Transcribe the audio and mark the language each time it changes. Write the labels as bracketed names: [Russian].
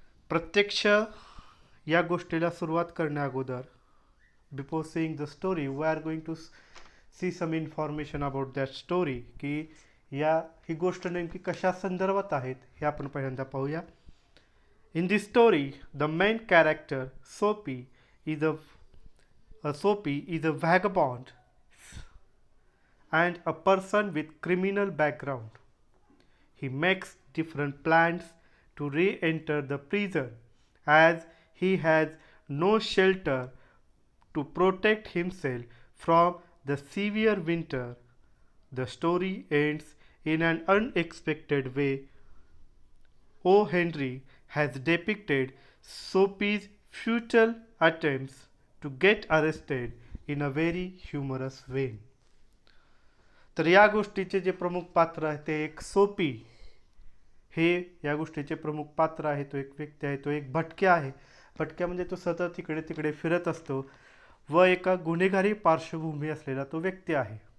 [Marathi] प्रत्यक्ष या गोष्टीला सुरुवात करण्या अगोदर, [English] before seeing the story, we are going to see some information about that story, [Marathi] की ही गोष्ट नेमकी कशा संदर्भात आहेत हे आपण पहिल्यांदा पाहूया. [English] In this story the main character Soapy is a vagabond and a person with criminal background. He makes different plans to re-enter the prison as he has no shelter to protect himself from the severe winter. The story ends in an unexpected way. O. Henry has depicted Soapy's futile attempts to get arrested in a very humorous way. [Marathi] तर या गोष्टीचे जे प्रमुख पात्र आहे ते एक सोपी, हे या गोष्टीचे प्रमुख पात्र आहे. तो एक व्यक्ती आहे, तो एक भटक्या आहे. भटक्या म्हणजे तो सतत इकडे तिकडे फिरत असतो व एका गुन्हेगारी पार्श्वभूमी असलेला तो व्यक्ती आहे.